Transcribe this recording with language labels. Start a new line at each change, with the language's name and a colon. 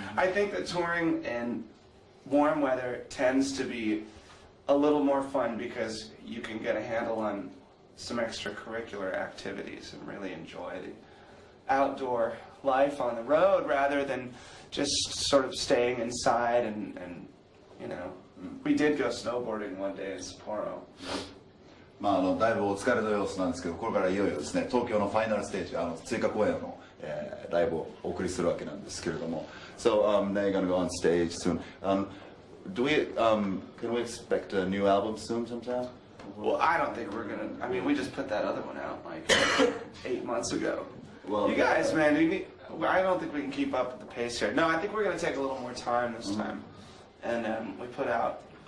English: I think that touring in warm weather tends to be a little more fun because you can get a handle on some extracurricular activities and really enjoy the outdoor life on the road rather than just sort of staying inside and we did go snowboarding one day in Sapporo.
Japanese: だいぶお疲れの様子なんですけど、これからいよいよですね、東京のファイナルステージ、追加公演の、ライブをお送りするわけなんですけれども。
English: So now you're gonna go on stage soon. Can we expect a new album soon sometime? Well, I don't think we're gonna. I mean, we just put that other one out like 8 months ago. Well, you guys, man, I don't think we can keep up with the pace here. No, I think we're gonna take a little more time this time, and we put out